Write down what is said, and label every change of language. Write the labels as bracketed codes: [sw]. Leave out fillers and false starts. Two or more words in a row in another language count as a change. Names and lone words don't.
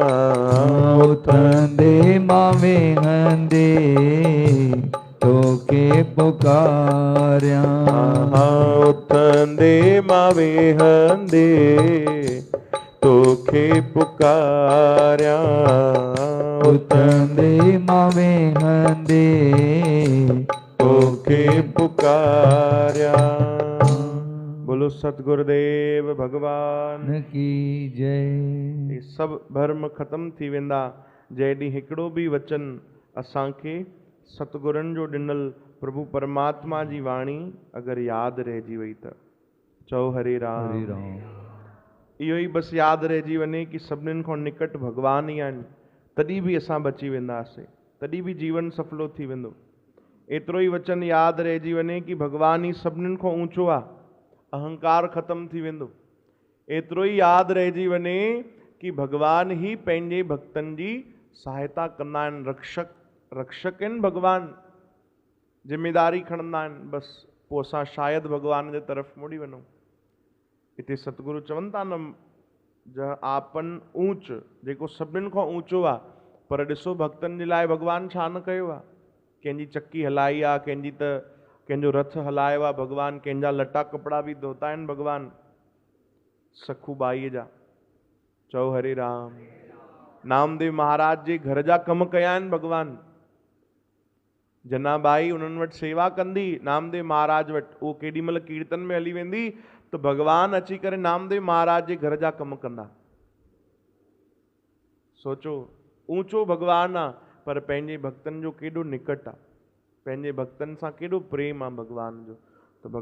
[sd] उथंदे मां वेहंदे तोखे पुकारियां। उथंदे मां वेहंदे तोखे पुकारियां, उथंदे मां वेहंदे तोखे पुकारिया। [hi] बोलो सतगुरुदेव भगवान की जय। ये सब [sd] भर्म ख़त्म थी वेंदा जैॾी हिकिड़ो बि वचन असांखे सतगुरनि जो ॾिनल प्रभु परमात्मा जी वाणी अगरि यादि रहिजी वई त। चओ हरे राम। हरे राम। इहो ई बसि यादि रहिजी वञे कि सभिनीनि खां निकट भॻवान ई आहिनि, तॾहिं बि असां बची वेंदासीं, तॾहिं बि जीवन सफलो थी वेंदो। एतिरो ई वचन यादि रहिजी वञे कि भॻवान ई सभिनीनि खां ऊंचो आहे, अहंकार ख़त्म थी वेंदो। एतिरो ई यादि रहिजी वञे कि भॻवान ई पंहिंजे भक्तनि जी सहायता कंदा आहिनि, रक्षक आहिनि भॻवान, ज़िम्मेदारी खणंदा आहिनि। बसि पोइ असां शायदि भॻवान जे तरफ़ मुड़ी वञूं। हिते सतगुरु चवनि था न, [pa] ज आपन ऊंच, [sd] जेको सभिनीनि खां ऊंचो आहे, पर ॾिसो भक्तनि जे लाइ भॻवान छा न कयो आहे। कंहिंजी चकी हलाई आहे, कंहिंजो रथ हलायो आहे भॻवान, कंहिंजा लटा कपिड़ा बि धोता आहिनि भॻवान सखू बाईअ जा। चओ हरे राम। नामदेव महाराज जे घर जा कम कया आहिनि भॻवान। जनाबाई उन्हनि वटि सेवा कंदी नामदेव महाराज वटि, उहो केॾी महिल कीर्तन में हली वेंदी त भॻवान अची करे नामदेव महाराज जे घर जा कम कंदा। सोचो, ऊंचो भॻवान आहे, पर पंहिंजे भक्तनि जो केॾो निकट आहे, पंहिंजे भक्तनि सां केॾो प्रेम आहे भॻवान जो।